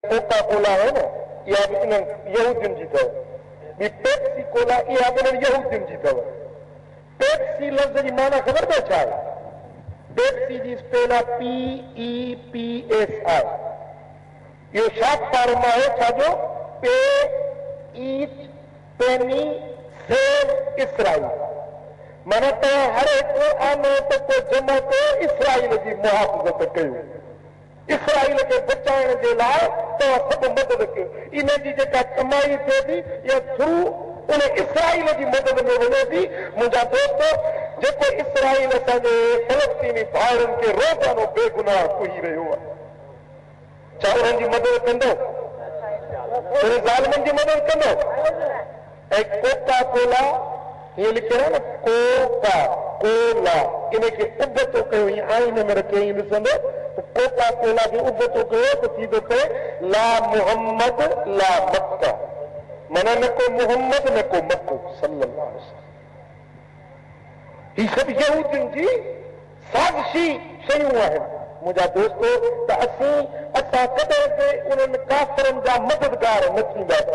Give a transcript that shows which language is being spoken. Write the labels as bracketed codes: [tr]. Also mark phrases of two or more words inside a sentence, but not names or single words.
[sd] कोका कोला है न, इहा बि इन्हनि यहूदियुनि जी अथव। ॿी पेप्सी कोला, इहा बि इन्हनि यहूदियुनि जी अथव। पेप्सी लफ़्ज़ जी माना ख़बर अथव छा आहे? पेप्सी जी स्पेल आहे PEPSI। इहो [en] short form [sd] आहे छाजो? [en] pay each penny save Israel. [sd] माना तव्हां हर हिकु आनो त को जमा कयो, इसराइल जी मुहाफ़िज़त कयो, इसराइल खे बचाइण जे लाइ तव्हां सभु मदद कयो। इन जी जेका कमाई थिए थी इहा थ्रू उन इसराइल जी मदद में वञे थी। मुंहिंजा दोस्त, जेको इसराइल असांजे फ़लस्तीनी भाउरनि खे रोज़ानो बेगुनाह कुही रहियो आहे, छा उन्हनि जी मदद कंदो? उन ज़ालिमनि जी मदद कंदो? ऐं कोका कोला हीअं लिखियल आहे न, कोका कोला, इनखे उबतो कयो, हीअं आईने में रखियो, हीअं ॾिसंदो कोका कोला खे उबतो कयो त थींदो पए [ar] لا محمد لا مكة. [sd] माना न को मुहम्मद न को मक्को [ar] صلى الله عليه وسلم. [sd] हीअ सभु यहूदियुनि जी साज़िशी शयूं आहिनि। मुंहिंजा दोस्तो, त असां कॾहिं बि उन्हनि काफ़िरनि जा मददगार न थींदासीं।